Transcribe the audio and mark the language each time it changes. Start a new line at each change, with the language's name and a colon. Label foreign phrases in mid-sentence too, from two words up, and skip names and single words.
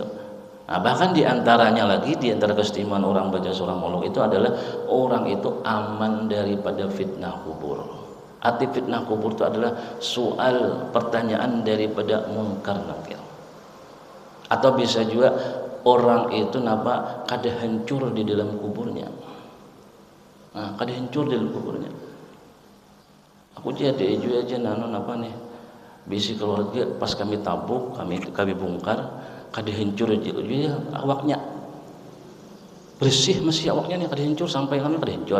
Indonesian: Nah, bahkan diantaranya lagi, diantara keistimewaan orang baca surah Mulk itu adalah orang itu aman daripada fitnah kubur. Arti fitnah kubur itu adalah soal pertanyaan daripada munkar nakir.
Banjar: Atau bisa juga orang itu kada hancur di dalam kuburnya. Nah, kada hancur di dalam kuburnya. Aku jadi aja nih. Bisi keluarga pas kami tabuk, kami bongkar, kada hancur aja awaknya. Bersih masih awaknya nih kada hancur sampai kami kada hancur.